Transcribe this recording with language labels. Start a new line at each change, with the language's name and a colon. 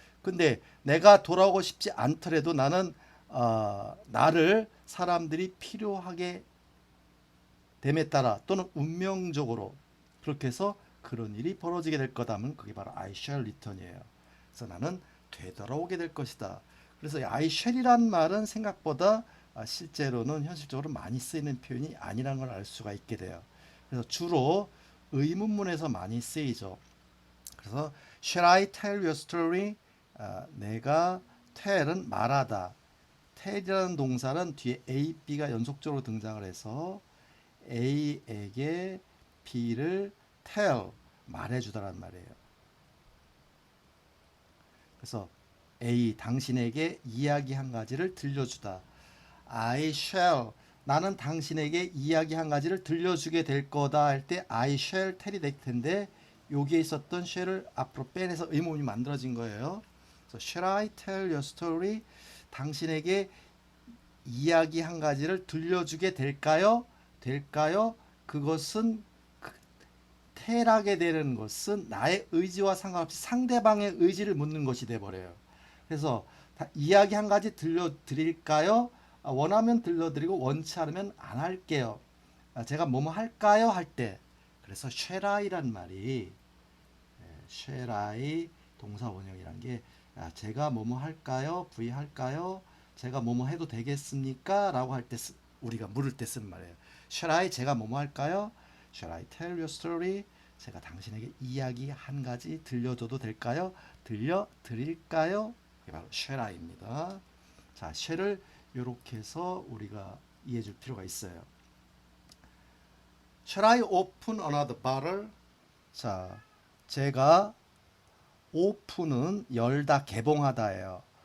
Korean: 근데 내가 돌아오고 싶지 않더라도 나는 나를 사람들이 필요하게 됨에 따라 또는 운명적으로 그렇게 해서 그런 일이 벌어지게 될 거다면 그게 바로
English: I shall return
Korean: 이에요. 그래서 나는 되돌아오게 될 것이다. 그래서 I shall이란 말은 생각보다 실제로는 현실적으로 많이 쓰이는 표현이 아니라는 걸 알 수가 있게 돼요. 그래서 주로 의문문에서 많이 쓰이죠.
English: 그래서 Shall I tell your story?
Korean: 내가 tell은 말하다. tell이라는 동사는 뒤에 A, B가 연속적으로 등장을 해서 A에게 B를 tell 말해주다란 말이에요. 그래서 A 당신에게 이야기 한 가지를 들려주다. I shall 나는 당신에게 이야기 한 가지를 들려주게 될 거다 할 때 I shall tell이 될 텐데 여기에 있었던 shall을 앞으로 빼내서 의문이 만들어진 거예요.
English: 그래서 shall I tell your story?
Korean: 당신에게 이야기 한 가지를 들려주게 될까요? 될까요? 그것은 tell하게 되는 것은 나의 의지와 상관없이 상대방의 의지를 묻는 것이 돼버려요. 그래서 이야기 한 가지 들려드릴까요? 원하면 들려드리고 원치 않으면 안 할게요. 제가 뭐뭐 할까요? 할 때 그래서 shall I란 말이 shall I 동사 원형이란 게 제가 뭐뭐 할까요? V 할까요? 제가 뭐뭐 해도 되겠습니까? 라고 할 때 우리가 물을 때 쓰는 말이에요. shall I 제가 뭐뭐 할까요?
English: shall I tell you a story?
Korean: 제가 당신에게 이야기 한 가지 들려줘도 될까요? 들려드릴까요? 이게 바로 shall I입니다. 자, shall을 이렇게 해서 우리가 이해해 줄 필요가 있어요.
English: Shall I open another bottle?
Korean: 자, 제가 open은 열다, 개봉하다예요.